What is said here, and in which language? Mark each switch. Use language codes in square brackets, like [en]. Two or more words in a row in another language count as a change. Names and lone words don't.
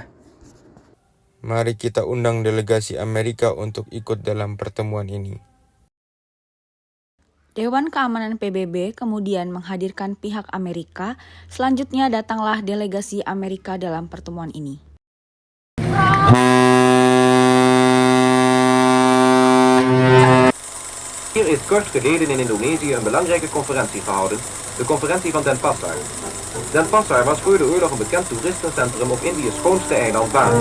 [id] Mari kita undang delegasi Amerika untuk ikut dalam pertemuan ini. Dewan Keamanan PBB kemudian menghadirkan pihak Amerika. Selanjutnya datanglah delegasi Amerika dalam pertemuan ini. [nl] Hier is kort geleden in Indonesië een belangrijke conferentie gehouden, de conferentie van Denpasar. Denpasar was voor de oorlog een bekend toeristencentrum op Indië's schoonste eiland Bali.